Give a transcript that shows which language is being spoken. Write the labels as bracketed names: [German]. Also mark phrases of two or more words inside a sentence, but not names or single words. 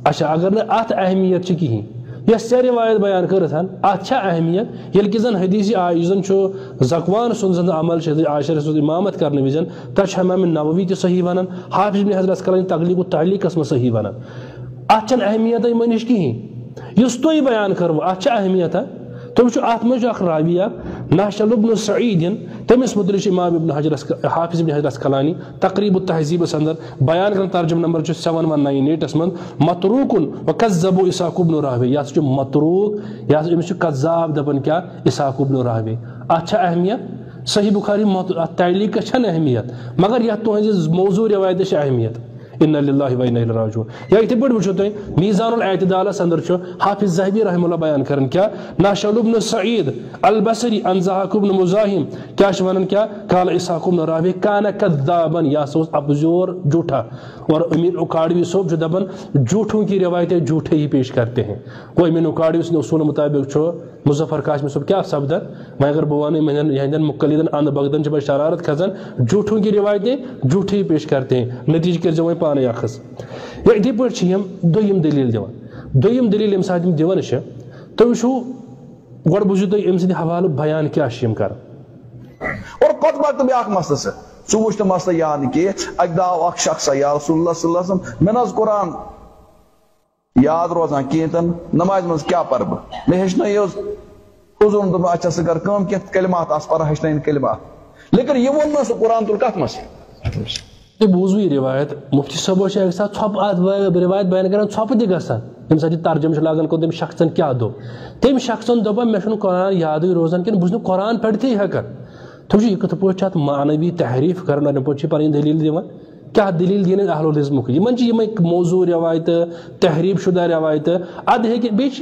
[Kashmiri] اچھا اگر نہٕ اتھ اہمیت چھِ کِہیٖنۍ یس ژےٚ روایت بیان کٔرِتھ اتھ چھا اہمیت ییٚلہِ کہِ زن حدیث یُس زن چھُ زکوان سُنٛد زن عمل چھُ عائشہ سٕنٛز امامت کرنہٕ وِزِ تتھ چھُ امام نووی تہِ صحیح ونان حافظ ابن حجر اسقلانی تغلیق التعلیقس منٛز صحیح ونان اتھ چھنہٕ اہمیتا یِمن نِش کِہیٖنۍ یُس تُہۍ بیان کٔروٕ اتھ چھا اہمیتا تُہۍ وٕچھِو اتھ منٛز چھُ اکھ راوی اکھ ناشل ابن سعیدن تٔمِس مُتعلق چھُ امام ابن حجر حافظ ابن حجر اسقلانی تقریب التہذیبس اندر بیان کران ترجمہ نمبر چھُ 7198 منٛز متروکن وکذبوا اسحاق ابن راہوے یہ ہسا چھُ متروک یہ ہسا أمِس چھُ کذاب دپان کیاہ اسحاق ابن راہوے اتھ چھا اہمیت صحیح بخاری اتھ تعلیقس چھنہٕ اہمیت مگر یتھ تُہنٛزِ موضوع روایتس چھِ اہمیت [Arabic] انا للہ و انا الیہ راجعون [Kashmiri] یا یتھے پٲٹھۍ وٕچھِو تُہۍ میزان الاعتدالس اندر چھُ حافظ ذہبی رحمہ اللہ بیان کران کیاہ ناشل ابن سعید البصری عن ضحاک ابن مزاحم کیاہ چھِ ونان کیاہ قال اسحاق ابن راہوے [Arabic] کان کذابا [Kashmiri] یہ ہسا اوس ابزور [Urdu] جھوٹا اور [Kashmiri] امین اکاڑوی صٲب چھُ دپان [Urdu] جھوٹوں کی روایتیں جھوٹے ہی پیش کرتے ہیں [Kashmiri] وہ امین اکاڑوی سٕنٛدِ اصوٗل مطابق چھُ مظفر کاشمی صٲب کیا سپدان وۄنۍ اگر بہٕ وَنہٕ یِہنٛدٮ۪ن مقلدن اند بغدن چھِ شرارت کھسان [Urdu] جھوٹوں کی روایتیں جھوٹے ہی پیش کرتے ہیں [Kashmiri] نتیجہ کٔرۍزیو وۄنۍ پانے اخذ یا یِتھے پٲٹھۍ چھِ یِم دوٚیِم دلیٖل دِوان دوٚیِم دلیٖل ییٚمہِ ساتہٕ یِم دِوان چھِ تُہۍ وٕچھِو گۄڈٕ بوٗزِو تُہۍ أمۍ سٕنٛدِ حوالہٕ بیان کیاہ چھِ یِم کران اور پتہٕ پتہٕ بیٛاکھ مسلہٕ سُہ ژٕ وٕچھ نہٕ مسلہٕ یاد نہٕ کینٛہہ اکہِ دۄہ آو اکھ شخصا [Arabic] یا رسول اللہ صلی اللہ علیہ وسلم [Kashmiri] مےٚ نہ حظ قرآن یاد روزان کینٛہہ تن نمازِ منٛز کیاہ پرٕ بہٕ مےٚ ہیٚچھنٲیِو حظ حضور دوٚپ اچھا ژٕ کر کٲم کینٛہہ کلمات آس پران ہیٚچھنٲیِن کلمات لیکن یہ ووٚن نہٕ سُہ قرآن تُل کتھ منٛز یہ بوزو یہ روایت مفتی صاحب اکہ ساتھ ژھۄپ ات روایت بیان کران ژھۄپہٕ تہِ گژھان تمہِ ساتہٕ ترجمہ لاگان کو تٔمۍ شخصن کیاہ دوٚپ تٔمۍ شخصن دوٚپن مےٚ چھُنہٕ قرآن یادٕے روزان کِنہٕ بہٕ چھُس نہٕ قرآن پٔرتھٕے ہٮ۪کان تُہۍ وٕچھِو یہِ کِتھ پٲٹھۍ چھِ اتھ معنوی تحریف کران اَمہِ پٲٹھۍ چھِ پنٕنۍ دلیٖل دِوان کیاہ دلیٖل دِنۍ اہل العلمُک یِمن چھِ یِمے موضوع روایتہٕ تحریف شدہ روایتہٕ ادٕ ہیٚکہِ بیٚیہِ چھِ